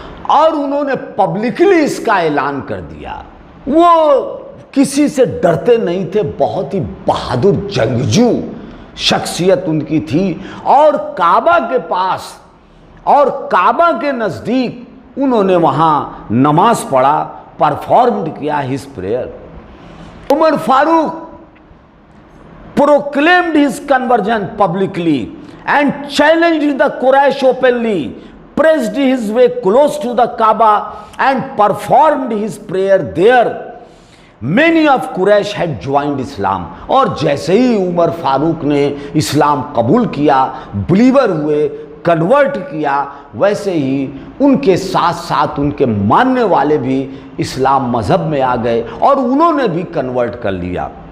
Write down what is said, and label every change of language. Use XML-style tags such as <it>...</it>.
<hi>और उन्होंने पब्लिकली इसका ऐलान कर दिया। वो किसी से डरते नहीं थे, बहुत ही बहादुर जंगजू शख्सियत उनकी थी। और काबा के पास और काबा के नज़दीक उन्होंने वहाँ नमाज पढ़ा, परफॉर्म्ड किया his prayer.</hi> <en>Umar Farooq proclaimed his conversion publicly and challenged the Quraysh openly, pressed his way close to the Kaaba and performed his prayer there. Many of Quraysh had joined Islam.</en> <hi>और जैसे ही उमर फारूक ने इस्लाम कबूल किया, बिलीवर हुए, convert किया, वैसे ही उनके साथ साथ उनके मानने वाले भी इस्लाम मज़हब में आ गए और उन्होंने भी कन्वर्ट कर लिया।</hi>